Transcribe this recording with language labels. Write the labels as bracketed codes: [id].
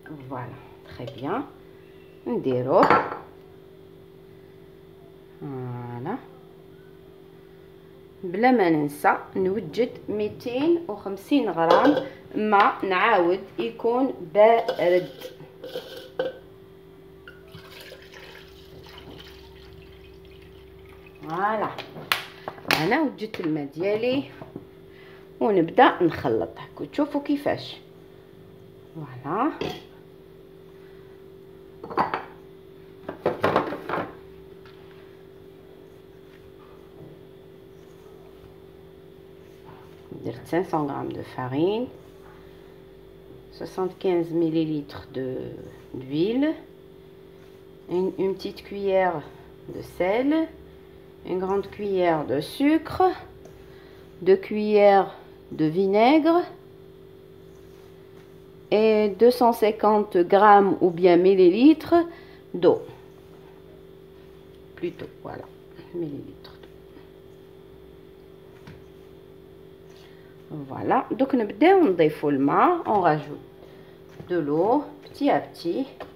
[ar] فوالا تري بيان. نديروه فوالا، بلا ما ننسى نوجد 250 غرام ماء، نعاود يكون بارد. فوالا انا وجدت الماء ديالي ونبدا نخلط. هاكو تشوفوا كيفاش. فوالا درت 500 غرام دو فارين، [fr] 75 millilitres d'huile, une petite cuillère de sel, une grande cuillère de sucre, 2 cuillères de vinaigre et 250 grammes ou bien millilitres d'eau. Plutôt, voilà, millilitres d'eau. Voilà, donc [ar] نبداو نضيفوا الماء. [fr] on rajoute de l'eau petit à petit.